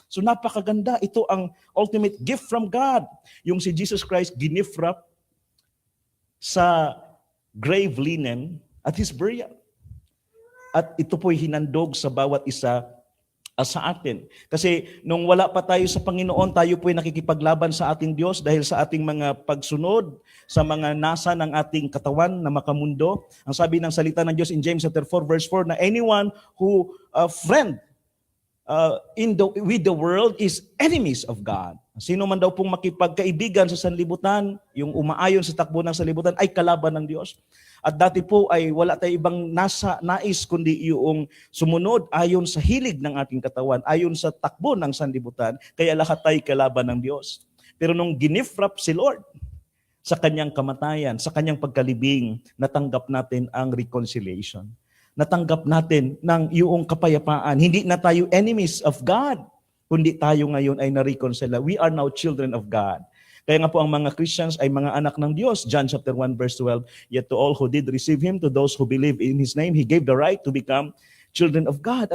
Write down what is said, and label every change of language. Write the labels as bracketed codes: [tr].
[tl] So napakaganda. Ito ang ultimate gift from God. Yung si Jesus Christ ginifrap sa grave linen at His burial. At ito po'y hinandog sa bawat isa sa atin. Kasi nung wala pa tayo sa Panginoon, tayo po ay nakikipaglaban sa ating Diyos dahil sa ating mga pagsunod sa mga nasa ng ating katawan na makamundo. Ang sabi ng salita ng Diyos [en] in James chapter 4 verse 4 na anyone who friend with the world is enemies of God. [tl] Sino man daw pong makipagkaibigan sa sanlibutan, yung umaayon sa takbo ng sanlibutan ay kalaban ng Diyos. At dati po ay wala tayong ibang nais kundi yung sumunod ayon sa hilig ng ating katawan, ayon sa takbo ng sanlibutan, kaya lahat tayo kalaban ng Diyos. Pero nung ginifrap si Lord sa kanyang kamatayan, sa kanyang pagkalibing, natanggap natin ang reconciliation. Natanggap natin ng yung kapayapaan. Hindi na tayo [en] enemies of God, [tl] kundi tayo ngayon ay na-reconcile. [en] We are now children of God. [tl] Kaya nga po ang mga Christians ay mga anak ng Diyos. [en] John chapter 1 verse 12, yet to all who did receive Him, to those who believe in His name, He gave the right to become children of God.